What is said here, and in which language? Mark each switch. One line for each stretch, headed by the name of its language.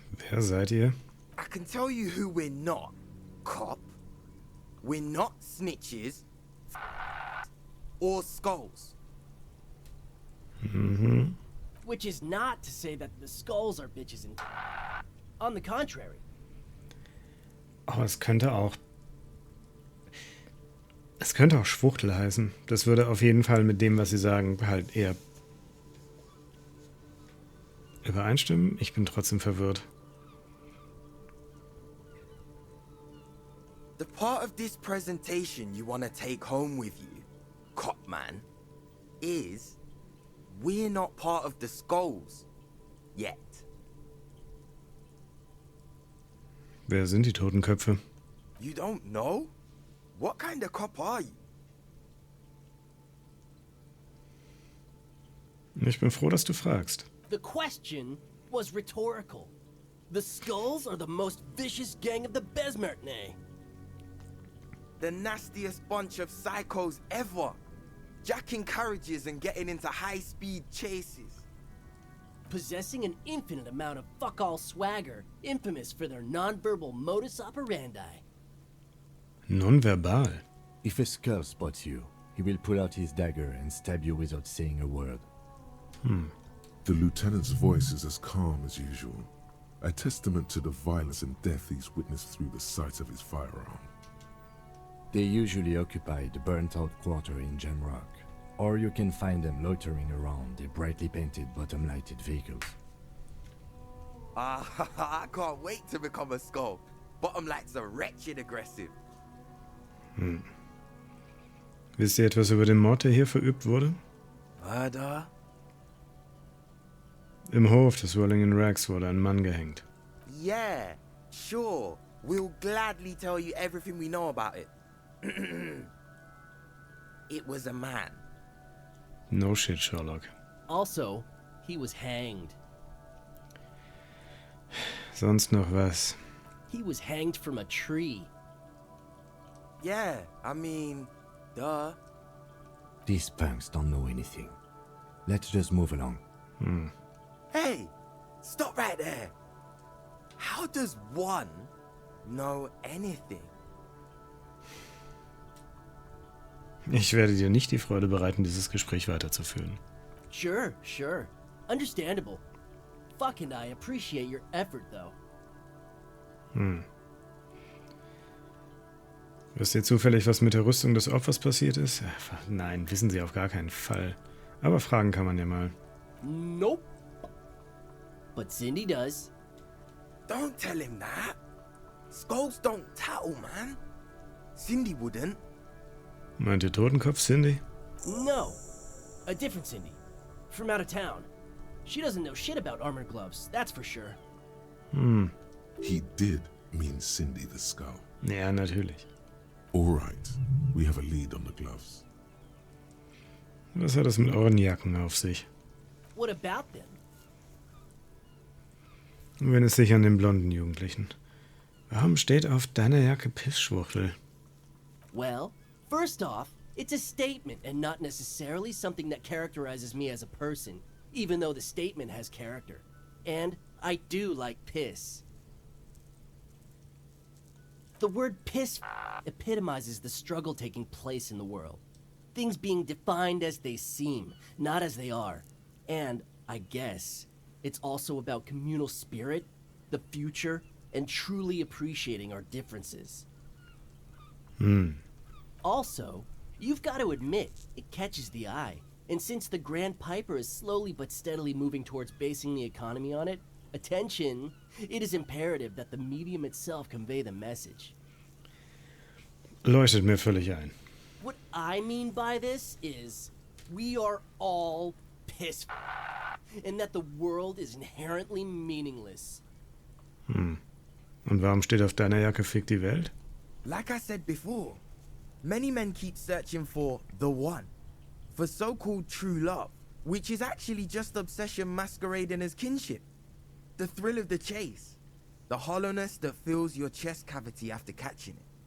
German: Wer seid ihr?
English: I can tell you who we're not, cop. We're not snitches or skulls. Which is not to say that the skulls are bitches and... On the contrary.
German: Oh, es könnte auch Schwuchtel heißen. Das würde auf jeden Fall mit dem, was sie sagen, halt eher übereinstimmen. Ich bin trotzdem verwirrt.
English: The part of this presentation you want to take home with you, cop man, is we're not part of the skulls. Yet.
German: Wer sind die Totenköpfe?
English: You don't know? What kind of cop are you?
German: Ich bin froh, dass du fragst.
English: The question was rhetorical. The Skulls are the most vicious gang of the Besmertne. The nastiest bunch of psychos ever. Jacking carriages and getting into high-speed chases. Possessing an infinite amount of fuck-all swagger, infamous for their non-verbal modus operandi. Nonverbal. If a skull spots you, he will pull out his dagger and stab you without saying a word. The lieutenant's voice is as calm as usual, a testament to the violence and death he's witnessed through the sight of his firearm. They usually occupy the burnt-out quarter in Wrack, or you can find them loitering around the brightly painted bottom-lighted vehicles. I can't wait to become a skull. Bottom lights are wretched aggressive.
German: Wisst ihr etwas über den Mord, der hier verübt wurde?
English: Murder?
German: Im Hof des Wellingen Wracks wurde ein Mann gehängt.
English: Yeah, sure. We'll gladly tell you everything we know about it. It was a man. No shit, Sherlock. Also, he was hanged.
German: Sonst noch was?
English: He was hanged from a tree. Yeah, I mean, duh. These punks don't know anything. Let's just move along. Hey, stop right there. How does one know anything?
German: Ich werde dir nicht die Freude bereiten, dieses Gespräch weiterzuführen.
English: Sure. Understandable. Fuck and I appreciate your effort, though.
German: Wisst ihr zufällig, was mit der Rüstung des Opfers passiert ist? Nein, wissen sie auf gar keinen Fall. Aber fragen kann man ja mal.
English: Nope. But Cindy does. Don't tell him that. Skulls don't tattle, man. Cindy wouldn't.
German: Meint ihr Totenkopf, Cindy?
English: No. A different Cindy. From out of town. She doesn't know shit about armored gloves, that's for sure. He did mean Cindy the Skull.
German: Ja, natürlich.
English: All right, we have a lead on the gloves.
German: Was hat es mit euren Jacken auf sich?
English: What about them?
German: Wenn es sich an den blonden Jugendlichen. Warum steht auf deiner Jacke Pissschwuchtel?
English: Well, first off, it's a statement and not necessarily something that characterizes me as a person, even though the statement has character. And I do like piss. The word piss epitomizes the struggle taking place in the world. Things being defined as they seem, not as they are. And, I guess, it's also about communal spirit, the future, and truly appreciating our differences. Also, you've got to admit, it catches the eye. And since the Grand Piper is slowly but steadily moving towards basing the economy on it, attention, it is imperative that the medium itself convey the message.
German: Leuchtet mir völlig ein.
English: What I mean by this is, we are all piss and that the world is inherently meaningless.
German: Und warum steht auf deiner Jacke Fick die Welt?
English: Like I said before, many men keep searching for the one, for so-called true love, which is actually just obsession masquerading as kinship. The thrill of the chase, the hollowness that fills your chest cavity after catching it.